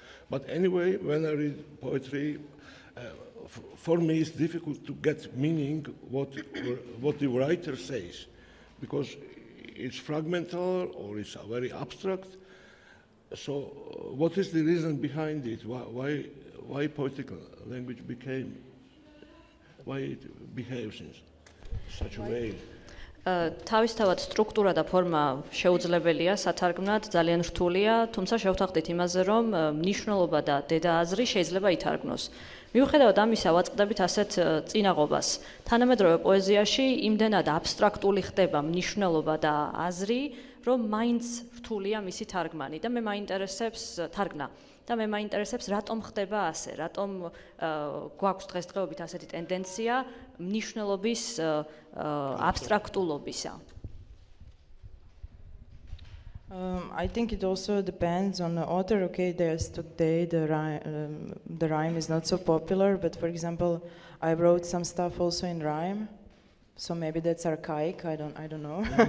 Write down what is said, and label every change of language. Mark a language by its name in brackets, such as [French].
[English] But anyway, when I read poetry, for me it's difficult to get meaning what the writer says, because it's fragmental or it's very abstract. So what is the reason behind it? Why poetical language why it behaves in such a way? [Georgian] თავისთავად სტრუქტურა და ფორმა შეუძლებელია სათარგმნად, ძალიან რთულია, თუმცა შევთანხმდით იმაზე, რომ მნიშვნელობა და დედააზრი შეიძლება ითარგმნოს. მიუხედავად ამისა, ვაწყდებით ასეთ წინაღობას. თანამედროვე პოეზიაში იმდენად აბსტრაქტული ხდება მნიშვნელობა და აზრი, რომ მაინც რთულია მისი თარგმანი და მე მაინტერესებს თარგმნა. და მე მაინტერესებს, რატომ ხდება ასე, რატომ გვაქვს დღესდღეობით ასეთი ტენდენცია მნიშვნელობის აბსტრაქტულობისა. [English] I think it also depends on the author. Okay, there's today the rhyme is not so popular, but for example, I wrote some stuff also in rhyme, so maybe that's archaic. I don't know.